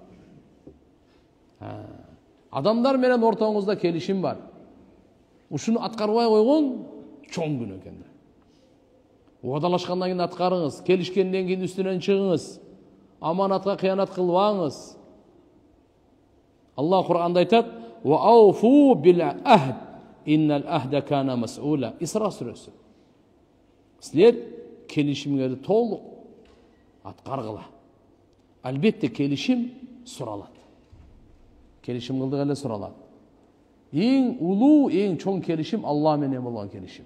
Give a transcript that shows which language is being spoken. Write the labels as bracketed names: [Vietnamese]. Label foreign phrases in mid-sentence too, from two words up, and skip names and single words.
[Kyrgyz] Адамдар менен ортоңузда келишим бар. Ушуну аткарбай койгон чоң күнөө экен. Уадалашкандан кийин аткарыңыз, келишкенден кийин үстүнөн чыгыңыз. Аманатка кыянат кылбаңыз. Алла Кур'анда айтат: [Arabic] "وأوفوا بالعهد إن العهد كان مسؤولا." [Kyrgyz] Исра сүрөсү. Силер келишимиңерди толук аткаргыла. Албетте келишим суралат. Келишим кылдык эле суралат. Эң улуу, эң чоң келишим Алла менен болгон келишим.